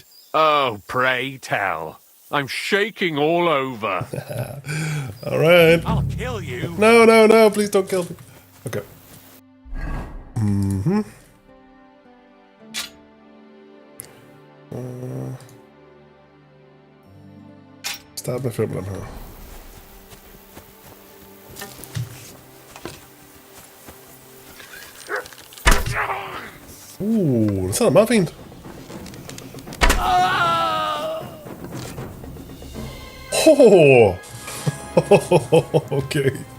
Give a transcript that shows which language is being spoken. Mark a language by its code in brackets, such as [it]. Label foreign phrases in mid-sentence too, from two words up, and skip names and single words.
[en] Oh, pray tell. I'm shaking all over. All right. I'll kill you. No, please don't kill me. Okay. [da] Start med 5 af dem her. Det sidder meget fint. Okay.